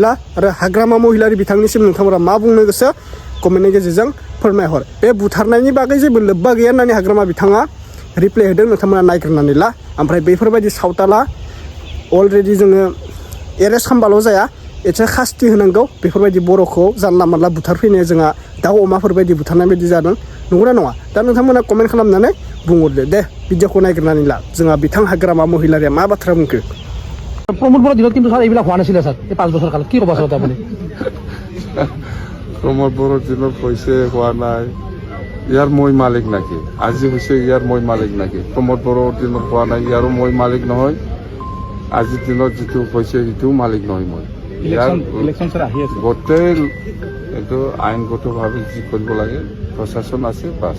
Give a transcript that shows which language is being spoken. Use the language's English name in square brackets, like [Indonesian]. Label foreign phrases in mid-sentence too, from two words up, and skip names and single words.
[Bodo] ला आरो हाग्रामा महिलारि बिथांनिसिम नोंथांमोना मा बुंनो गोसो कमेन्टनि गेजेरजों फोरमायहर बे बुथारनायनि बागै जेबो लोब्बा गैया होननानै हाग्रामा बिथाङा रिप्लाइ होदों नोंथांमोना नायग्रोनानै ला ओमफ्राय बैफोरबायदि सावताला अलरेडि जोङो एरेस्ट खालामबाल' जाया एसे खास्ति होनांगौ बेफोरबायदि बर'खौ जानला मानला बुथारफैनाया जोंहा दाउ अमाफोरबायदि बुथारनाय बायदि जादों नंगौना नङा दा नोंथांमोना कमेन्ट खालामनानै बुंहरदो दे भिडिअखौ नायग्रोनानै ला जोंहा बिथां हाग्रामा महिलारिया मा बाथ्रा बुंखो [Assamese] প্ৰমোদ বড়োৰ দিনত কিন্তু ছাৰ এইবিলাক হোৱা নাছিলে ছাৰ এই 5 বছৰ কালত কি ক'ব আচলতে আপুনি প্ৰমোদ বড়োৰ দিনত হৈছে হোৱা নাই ইয়াৰ মই মালিক নাকি আজি হৈছে ইয়াৰ মই মালিক নাকি প্ৰমোদ বড়োৰ দিনত হোৱা নাই ইয়াৰো মই মালিক নহয় আজিৰ দিনত যিটো হৈছে সেইটোও মালিক নহয় মই গোটেই এইটো আইনগতভাৱে যি কৰিব লাগে প্ৰশাসন আছে বাছ